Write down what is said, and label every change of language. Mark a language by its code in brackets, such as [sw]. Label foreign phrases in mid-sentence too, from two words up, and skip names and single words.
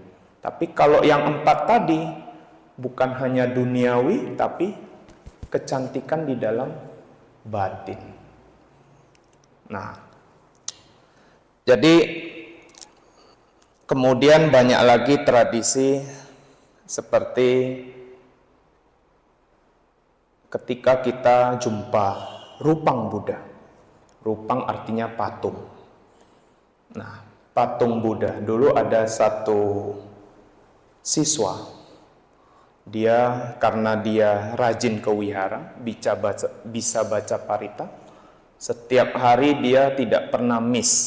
[id] Tapi kalau yang 4 tadi bukan hanya duniawi, tapi kecantikan di dalam batin. Nah, jadi kemudian banyak lagi tradisi seperti ketika kita jumpa rupang Buddha. Rupang artinya patung. Nah, patung Buddha. Dulu ada satu siswa. Dia karena dia rajin ke wihara, bisa baca parita. Setiap hari dia tidak pernah miss.